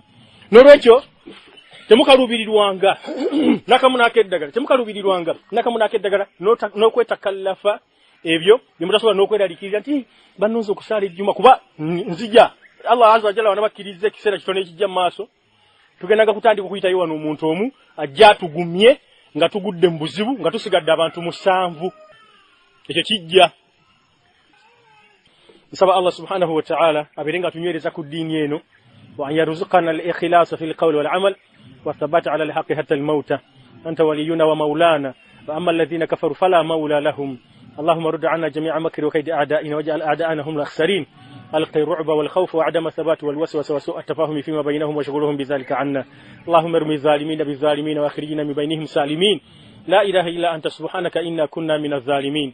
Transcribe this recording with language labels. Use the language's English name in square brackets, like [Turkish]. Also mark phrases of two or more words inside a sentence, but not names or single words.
[Ganda] N'olwekyo temukaluubirirwanga nakamu n'akeddagala temukaluubirirwanga nakamu n'akeddagala n'okwetakallafa ebyo bye mutasobola n'okweraliikirira nti bannonze okusaala ejjuma kuba nzija [Arabic] الله عز وجل [Ganda] wanabakkiriza ekiseera kitono ekijja mu maaso tugendanga kutandika okuyitayo wano omuntu omu ajja atugumye nga tugudde mu buzibu nga tusigadde abantu 7 ekyo kijja. Nsaba [Arabic] الله سبحانه وتعالى [Ganda] abeerenga tunywereza ku ddiini eno [Arabic] ويرزقنا الإخلاص في القول والعمل والثبات على الحق حتى الموت أنت ولينا ومولانا وأما الذين كفروا فلا مولى لهم. اللهم رد عنا جميع مكر وكيد أعدائنا واجعل أعداءنا هم الأخسرين. ألقي الرعب والخوف وعدم الثبات والوسوسة وسوء التفاهم فيما بينهم وشغلهم بذلك عنا. اللهم ارمي الظالمين بالظالمين واخرجنا من بينهم سالمين. لا إله إلا أنت سبحانك إنا كنا من الظالمين.